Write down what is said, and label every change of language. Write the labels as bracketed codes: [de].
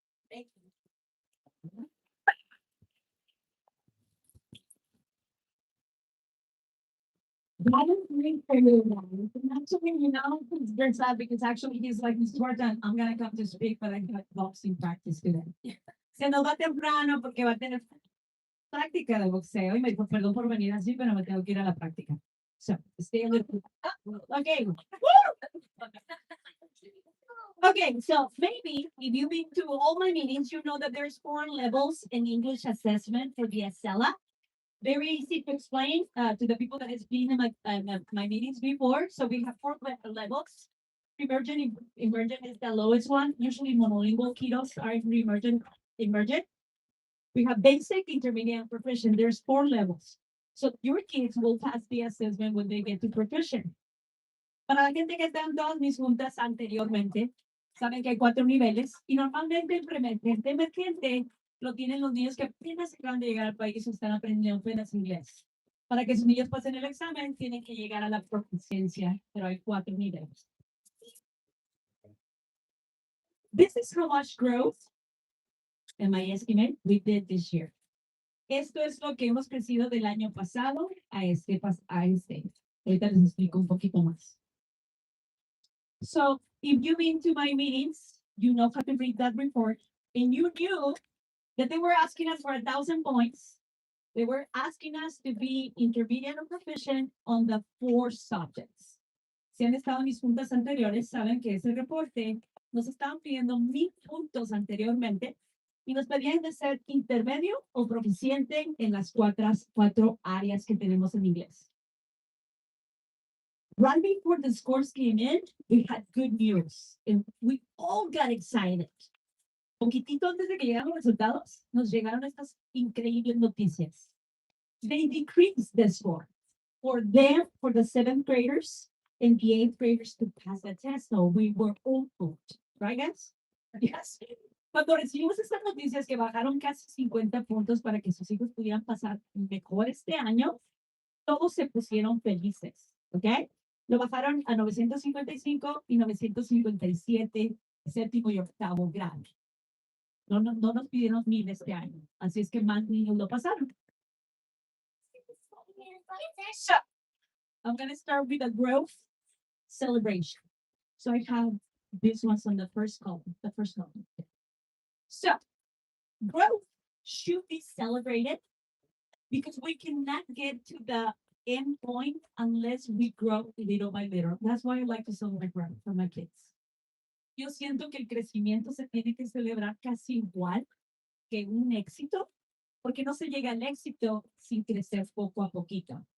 [en] Thank you. That is great for you, guys. And actually, it's very sad because actually he's like, Miss Jordan, I'm gonna come to speak, but I got boxing practice today. [es] Se nos va temprano porque va a tener práctica de boxeo y me dijo, perdón por venir así, pero me tengo que ir a la práctica. [en] So stay a little. Okay. Woo! Okay, so maybe if you've been to all my meetings, you know that there's 4 levels in English assessment for the ESELA. Very easy to explain to the people that has been in my meetings before. So we have 4 levels. Emergent, emergent is the lowest one. Usually monolingual kiddos are in emergent, emergent. We have basic, intermediate, and proficient. There's 4 levels. So your kids will pass the assessment when they get to proficient. [es] Para la gente que está en todas mis juntas anteriormente, saben que hay 4 niveles y normalmente el emergente emergente lo tienen los niños que apenas acaban de llegar al país o están aprendiendo apenas inglés. Para que sus niños pasen el examen, tienen que llegar a la proficiencia, pero hay 4 niveles. [en] This is how much growth, in my estimate, we did this year. [es] Esto es lo que hemos crecido del año pasado a este. Ahorita les explico un poquito más. [en] So if you've been to my meetings, you know how to read that report, and you knew that they were asking us for 1,000 points. They were asking us to be intermediate or proficient on the 4 subjects. [es] Si han estado en mis juntas anteriores, saben que ese reporte nos estaban pidiendo 1,000 puntos anteriormente y nos pedían de ser intermedio o proficiente en las 4 áreas que tenemos en inglés. [en] Right before the scores came in, we had good news and we all got excited. [es] Poquitito antes de que llegaran los resultados, nos llegaron estas increíbles noticias. [en] They decreased the score for them, for the 7th graders and the 8th graders to pass the test. So we were all hooked, right, guys? Yes. [es] Cuando recibimos estas noticias que bajaron casi 50 puntos para que sus hijos pudieran pasar mejor este año, todos se pusieron felices, ¿ok? Lo bajaron a 955 y 957, séptimo y octavo grado. No nos pidieron 1,000 este año, así es que más niños lo pasaron. [en] So, I'm going to start with a growth celebration. So I have these ones on the first column, So, growth should be celebrated because we cannot get to the end point unless we grow little by little. That's why I like to celebrate growth for my kids. [es] Yo siento que el crecimiento se tiene que celebrar casi igual que un éxito, porque no se llega al éxito sin crecer poco a poquito.